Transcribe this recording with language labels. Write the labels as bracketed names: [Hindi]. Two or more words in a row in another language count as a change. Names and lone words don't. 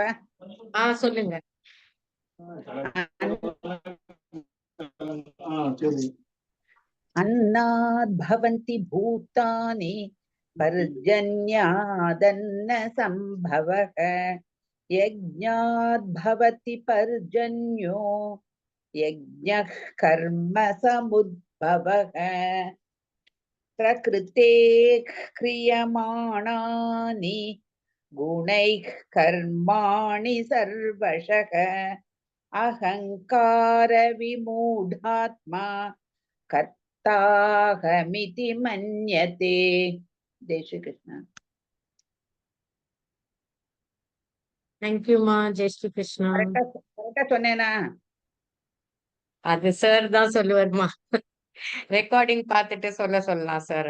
[Tamil] சொல்லுங்க. [Sanskrit] अन्नाद् भवन्ति भूतानि पर्जन्यादन्न सम्भवः यज्ञाद् भवति पर्जन्यो यज्ञः कर्म समुद्भवः प्रकृतेः क्रियमाणानि गुणैः कर्माणि सर्वशः अहंकार विमूढात्मा कर्ताहमिति मन्यते. जय श्री कृष्ण. [English] Thank you [Tamil] மா. [Sanskrit] जय श्री कृष्ण. [Tamil] கரெக்டா சொன்னேனா? அது சார் தான் சொல்லுவாருமா. ரெக்கார்டிங் பார்த்துட்டு சொல்லலாம் சார்.